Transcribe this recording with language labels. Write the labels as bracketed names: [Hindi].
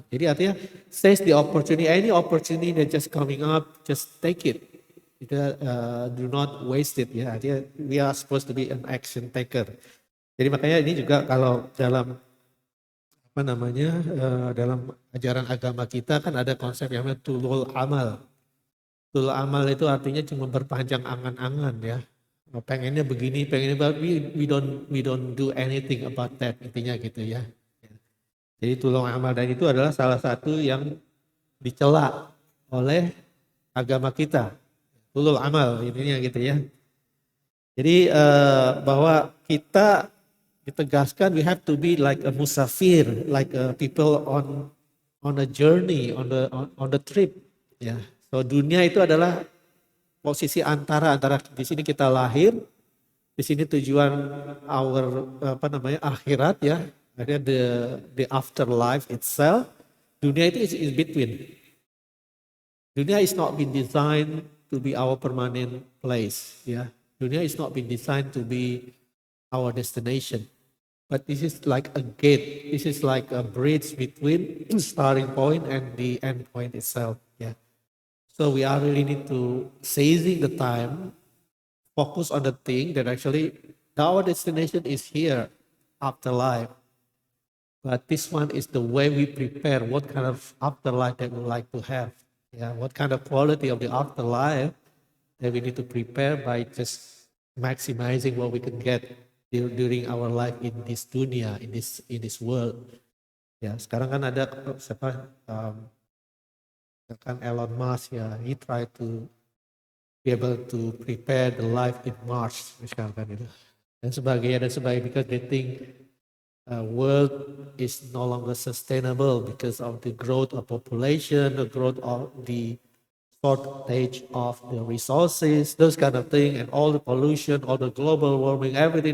[Indonesian] Jadi artinya [English] seize the opportunity, any opportunity that just coming up, just take it. Kita do not waste it ya. Artinya we are supposed to be an action taker. [Indonesian] Jadi makanya ini juga kalau dalam apa namanya dalam ajaran agama kita kan ada konsep yang namanya tulul amal. Tulul amal itu artinya cuma berpanjang angan-angan ya. Pengennya begini, pengennya [English] we don't do anything about that [Indonesian] intinya gitu ya. Jadi tulul amal dan itu adalah salah satu yang dicela oleh agama kita. [English] Tulul amal intinya gitu ya. [Indonesian] Jadi bahwa kita ditegaskan [English] we have to be like a musafir, like a people on a journey, on the trip ya. [Indonesian] So dunia itu adalah posisi antara di sini kita lahir, di sini tujuan our apa namanya akhirat ya, ada [English] the afterlife itself. Dunia itu is in between. Dunia is not been designed to be our permanent place ya. Dunia is not been designed to be our destination. But this is like a gate. This is like a bridge between starting point and the end point itself ya. So we are really need to seizing the time, focus on the thing that actually our destination is here, afterlife. But this one is the way we prepare what kind of afterlife that we like to have. Yeah, what kind of quality of the afterlife that we need to prepare by just maximizing what we can get during our life in this dunia, in this world. [Indonesian] Ya, sekarang kan ada siapa? [English] Kan Elon Musk ya, he try to be able to prepare the life in Mars [Indonesian] misalkan itu dan sebagainya [English] because they think world is no longer sustainable because of the growth of population, the growth of the shortage of the resources, those kind of thing, and all the pollution, all the global warming, everything.